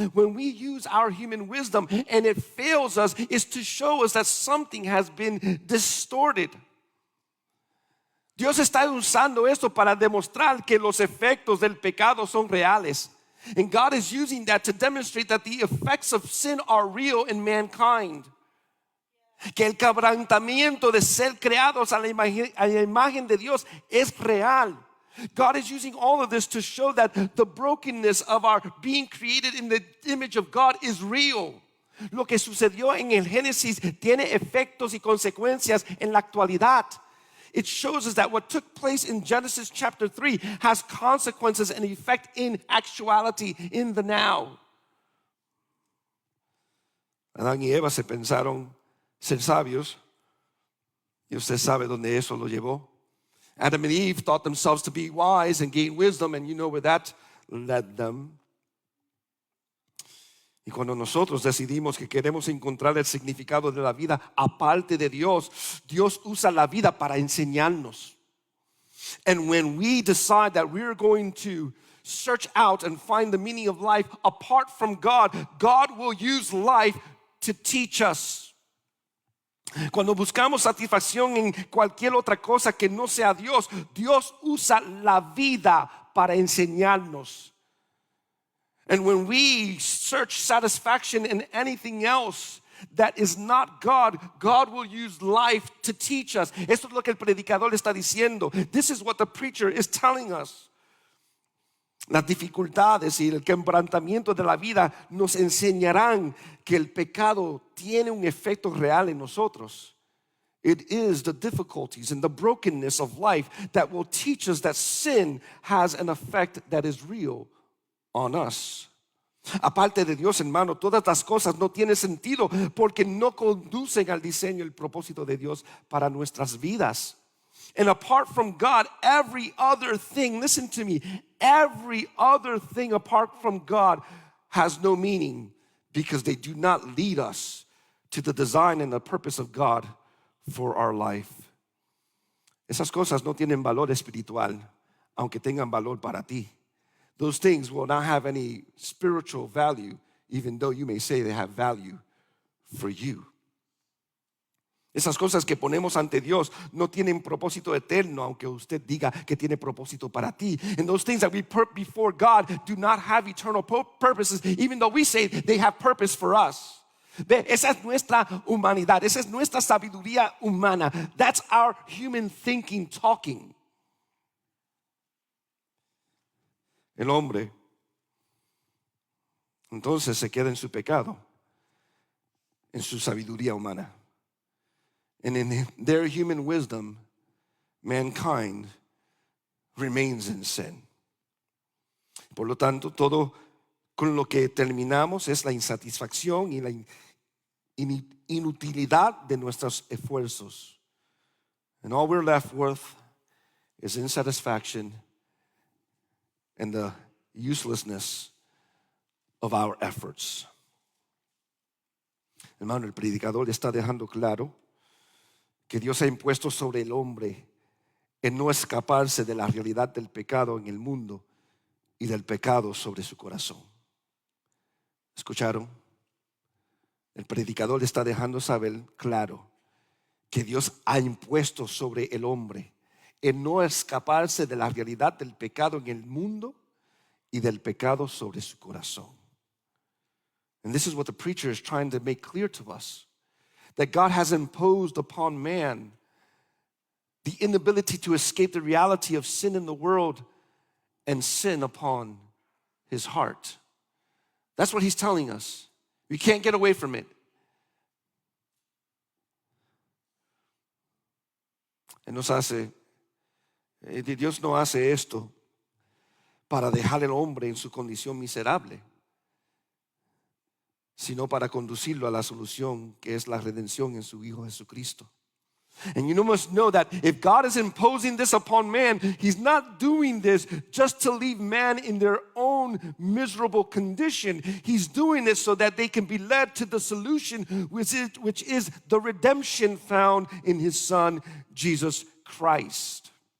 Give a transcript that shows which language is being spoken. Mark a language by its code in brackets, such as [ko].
[en] When we use our human wisdom and it fails us, it's to show us that something has been distorted. [es] Dios está usando esto para demostrar que los efectos del pecado son reales. [en] And God is using that to demonstrate that the effects of sin are real in mankind. [es] Que el quebrantamiento de ser creados a la imagen de Dios es real. [en] God is using all of this to show that the brokenness of our being created in the image of God is real. [es] Lo que sucedió en el Génesis tiene efectos y consecuencias en la actualidad. [en] It shows us that what took place in Genesis chapter 3 has consequences and effect in actuality, in the now. [es] Adán y Eva se pensaron ser sabios, y usted sabe dónde eso lo llevó. [en] Adam and Eve thought themselves to be wise and gain wisdom, and you know where that led them. [es] Y cuando nosotros decidimos que queremos encontrar el significado de la vida aparte de Dios, Dios usa la vida para enseñarnos. [en] And when we decide that we're going to search out and find the meaning of life apart from God, God will use life to teach us. [es] Cuando buscamos satisfacción en cualquier otra cosa que no sea Dios, Dios usa la vida para enseñarnos. [en] And when we search satisfaction in anything else that is not God, God will use life to teach us. [es] Esto es lo que el predicador está diciendo. [en] This is what the preacher is telling us. [es] Las dificultades y el quebrantamiento de la vida nos enseñarán que el pecado tiene un efecto real en nosotros. [en] It is the difficulties and the brokenness of life that will teach us that sin has an effect that is real on us. [es] Aparte de Dios, hermano, todas las cosas no tienen sentido porque no conducen al diseño y el propósito de Dios para nuestras vidas. [en] And apart from God, every other thing, listen to me, every other thing apart from God has no meaning because they do not lead us to the design and the purpose of God for our life. [es] Esas cosas no tienen valor espiritual, aunque tengan valor para ti. [en] Those things will not have any spiritual value, even though you may say they have value for you. [es] Esas cosas que ponemos ante Dios no tienen propósito eterno, aunque usted diga que tiene propósito para ti. [en] And those things that we put before God do not have eternal purposes, even though we say they have purpose for us. [es] Esa es nuestra humanidad, esa es nuestra sabiduría humana. [en] That's our human thinking talking. [es] El hombre entonces se queda en su pecado, en su sabiduría humana. [en] And in their human wisdom, mankind remains in sin. [es] Por lo tanto, todo con lo que terminamos es la insatisfacción y la inutilidad de nuestros esfuerzos. [en] And all we're left with is insatisfaction and the uselessness of our efforts. [es] Hermano, el predicador está dejando claro que Dios ha impuesto sobre el hombre en no escaparse de la realidad del pecado en el mundo y del pecado sobre su corazón. ¿Escucharon? El predicador está dejando saber claro que Dios ha impuesto sobre el hombre en no escaparse de la realidad del pecado en el mundo y del pecado sobre su corazón. [en] And this is what the preacher is trying to make clear to us. that God has imposed upon man, the inability to escape the reality of sin in the world and sin upon his heart. That's what he's telling us. We can't get away from it. [es] Dios no hace esto para dejar al hombre en su condición miserable, sino para conducirlo a la solución que es la redención en su Hijo Jesucristo. [en] And you must know that if God is imposing this upon man, he's not doing this just to leave man in their own miserable condition. He's doing it so that they can be led to the solution, which is the redemption found in his Son, Jesus Christ.